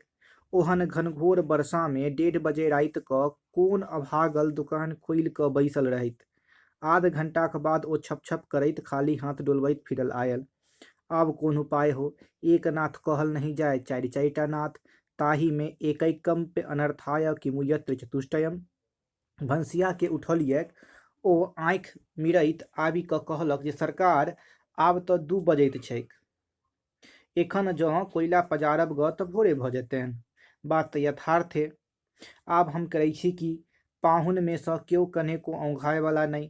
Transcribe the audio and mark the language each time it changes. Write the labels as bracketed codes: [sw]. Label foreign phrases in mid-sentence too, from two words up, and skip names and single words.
[mai] ओहन घनघोर बरसा में 1:30 बजे राति कऽ कोन अभागल दुकान खोलि कऽ बैसल रहैत। आध घंटाक बाद ओ छप छप करैत खाली हाथ डोलबैत फिरल आयल। आब कोन उपाय हो? एक नाथ कहल नहीं जाय, चारि चारिटा नाथ, ताही में [sa] एकैकम्प्य अनर्थाय किमु यत्र चतुष्टयम्। [mai] भंसिया के उठौलियैक। ओ आँखि मिरैत आबि कऽ कहलक जे सरकार, आब तऽ 2 बजैत छैक। एखन जँ कोयला पजारब ग तऽ भोरे भऽ जेतैन। बात तऽ यथार्थे। आब हम करै छी की? पाहुन में सँ केओ कनेको औंघाय वाला नहि।